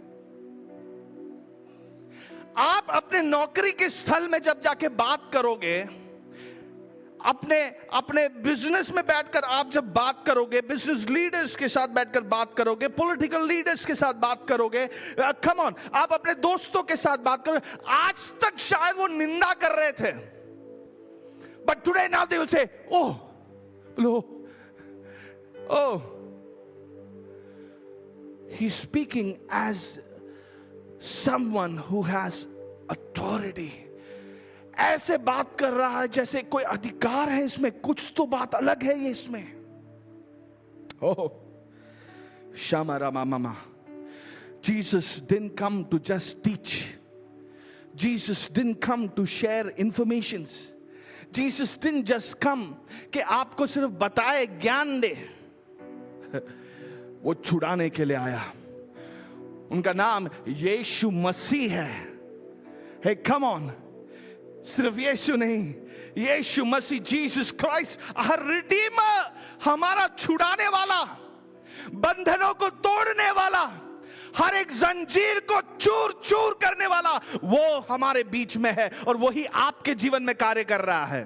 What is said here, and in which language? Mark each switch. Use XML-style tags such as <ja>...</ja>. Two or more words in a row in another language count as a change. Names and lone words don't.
<hi>आप अपने नौकरी के स्थल में जब जाके बात करोगे, अपने बिजनेस में बैठकर आप जब बात करोगे,</hi> <en>business leaders</en> <hi>के साथ बैठकर बात करोगे,</hi> <en>political leaders</en> <hi>के साथ बात करोगे,</hi> <en>come on,</en> <hi>आप अपने दोस्तों के साथ बात करोगे. आज तक शायद वो निंदा कर रहे थे,</hi> <en>but today now they will say, oh, he's speaking as someone who has authority.</en> <hi>ऐसे बात कर रहा है जैसे कोई अधिकार है इसमें, कुछ तो बात अलग है ये इसमें. Oh, Shama Rama Mama.</hi> <en>Jesus didn't come to just teach. Jesus didn't come to share informations. Jesus didn't just come</en> <hi>कि आपको सिर्फ बताए, ज्ञान दे. वो छुड़ाने के लिए आया. उनका नाम यीशु मसीह है.</hi> <en>Hey, come on.</en> <hi>सिर्फ यीशु नहीं, यीशु मसीह, जीसस क्राइस्ट, हर रिडीमर, हमारा छुड़ाने वाला, बंधनों को तोड़ने वाला, हर एक जंजीर को चूर चूर करने वाला, वो हमारे बीच में है और वही आपके जीवन में कार्य कर रहा है.</hi>